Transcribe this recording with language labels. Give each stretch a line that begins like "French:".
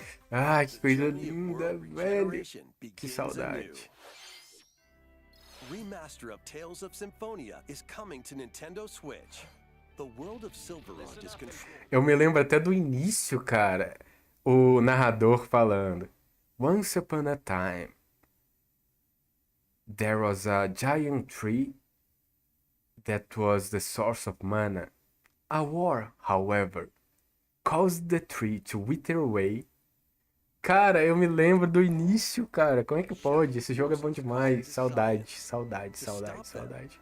Portuguese: Ai, que coisa linda, velho. Que saudade.
English: Remaster of Tales of Symphonia is coming to Nintendo Switch. The world of Silverrod is controlled.
Portuguese: Eu me lembro até do início, cara. O narrador falando.
English: Once upon a time, there was a giant tree that was the source of mana. A war, however, caused the tree to wither away.
Portuguese: Cara, eu me lembro do início, cara. Como é que pode? Esse jogo é bom demais. Saudade, saudade, saudade, saudade.